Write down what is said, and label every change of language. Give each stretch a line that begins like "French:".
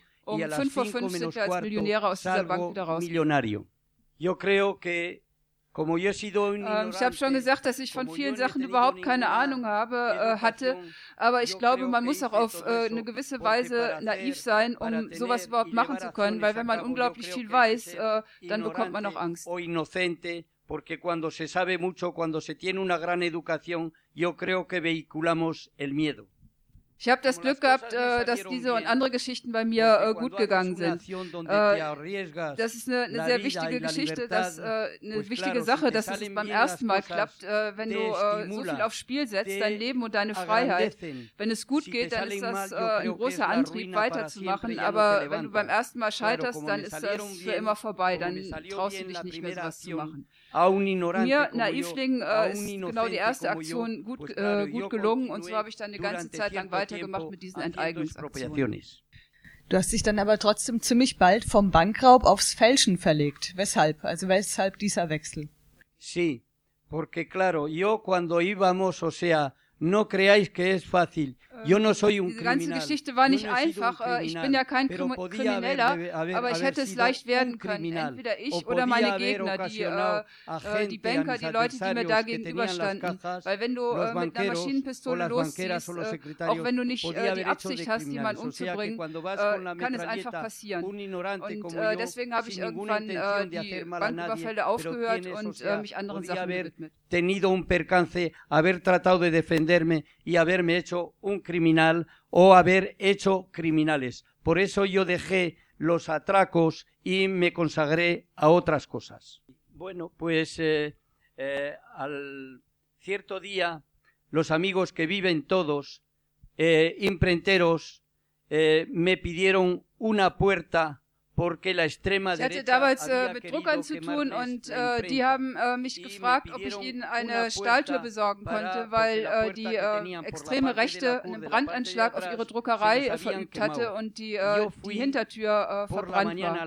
German: Um 5:05 sind wir als Millionäre aus dieser Bank wieder raus. Ich habe schon gesagt, dass ich von vielen Sachen überhaupt keine Ahnung habe, hatte, aber ich glaube, man muss auch auf eine gewisse Weise naiv sein, um sowas überhaupt machen zu können, weil wenn man unglaublich viel weiß, dann bekommt man auch Angst.
Spanish: Inocente, porque cuando se sabe mucho, cuando se tiene una gran educación, yo creo que vehiculamos el miedo.
German: Ich habe das Glück gehabt, dass diese und andere Geschichten bei mir gut gegangen sind. Das ist eine sehr wichtige Geschichte, dass, eine wichtige Sache, dass es beim ersten Mal klappt. Wenn du so viel aufs Spiel setzt, dein Leben und deine Freiheit, wenn es gut geht, dann ist das ein großer Antrieb, weiterzumachen. Aber wenn du beim ersten Mal scheiterst, dann ist das für immer vorbei. Dann traust du dich nicht mehr, sowas zu machen. Mir, Naivling, ist genau die erste Aktion gut gelungen und so habe ich dann eine ganze Zeit lang weitergemacht mit diesen Enteignungsaktionen. Du hast dich dann aber trotzdem ziemlich bald vom Bankraub aufs Fälschen verlegt. Weshalb? Also weshalb dieser Wechsel?
Spanish: Sí, porque claro, yo cuando íbamos, o sea, no creáis que es fácil. Yo no soy un criminal.
German: Diese ganze Geschichte war nicht einfach. Ich bin ja kein Krimineller, aber ich hätte es leicht werden können. Entweder ich oder meine Gegner, die Banker, die Leute, die mir da gegenüberstanden. Weil wenn du mit einer Maschinenpistole losziehst, auch wenn du nicht die Absicht hast, jemanden umzubringen, kann es einfach passieren. Und deswegen habe ich irgendwann die Banküberfälle aufgehört und mich anderen Sachen gewidmet.
Spanish: Tenido un percance, haber tratado de defenderme y haberme hecho un criminal o haber hecho criminales. Por eso yo dejé los atracos y me consagré a otras cosas. Bueno, pues al cierto día, los amigos que viven todos, imprenteros, me pidieron una puerta.
German: Ich hatte damals mit Druckern zu tun und die haben mich gefragt, ob ich ihnen eine Stahltür besorgen konnte, weil die extreme Rechte einen Brandanschlag auf ihre Druckerei verübt hatte und die Hintertür verbrannt war.